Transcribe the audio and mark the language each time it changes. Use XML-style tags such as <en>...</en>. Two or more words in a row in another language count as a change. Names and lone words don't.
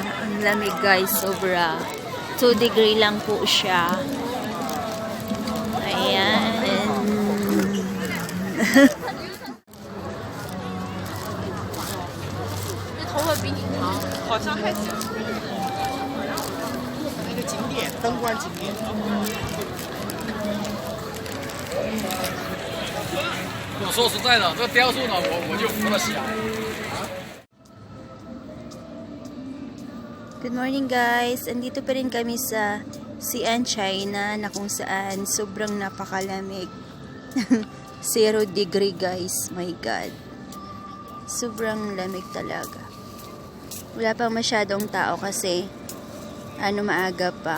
<tl>Ang lamig, guys, sobra. 2 degree lang po siya. Ayan.</tl> <zh>头发比你长，好像还行。那个景点，灯光景点。我说实在的，这个雕塑呢，我就服了下。</zh> <en>Good morning, guys.</en> <tl>Andito pa rin kami sa Xi'an, China, na kung saan sobrang napakalamig.</tl> <en>0 degree, guys. My God.</en> <tl>Sobrang lamig talaga. Wala pang masyadong tao kasi maaga pa.</tl>